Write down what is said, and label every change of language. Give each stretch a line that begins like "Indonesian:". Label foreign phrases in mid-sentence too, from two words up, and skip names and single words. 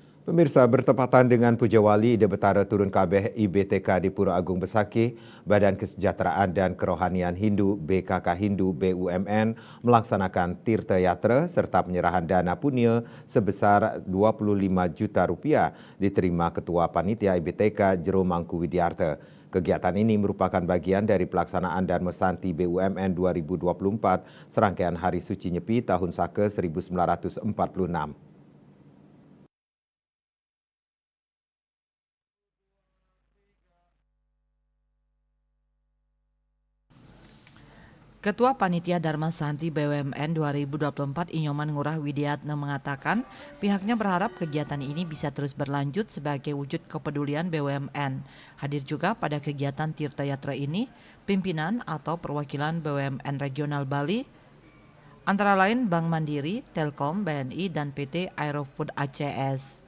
Indonesian: Pemirsa, bertepatan dengan Puja Wali Ide Betara Turun Kabeh IBTK di Pura Agung Besakih, Badan Kesejahteraan dan Kerohanian Hindu BKK Hindu BUMN melaksanakan Tirta Yatra serta penyerahan dana punya sebesar 25 juta rupiah diterima Ketua Panitia IBTK Jero Mangku Widiarta. Kegiatan ini merupakan bagian dari pelaksanaan Dharma Santi BUMN 2024 serangkaian Hari Suci Nyepi tahun Saka 1946. Ketua Panitia Dharma Santi BUMN 2024 Inyoman Ngurah Widiatna mengatakan pihaknya berharap kegiatan ini bisa terus berlanjut sebagai wujud kepedulian BUMN. Hadir juga pada kegiatan Tirta Yatra ini pimpinan atau perwakilan BUMN Regional Bali, antara lain Bank Mandiri, Telkom, BNI, dan PT Aerofood ACS.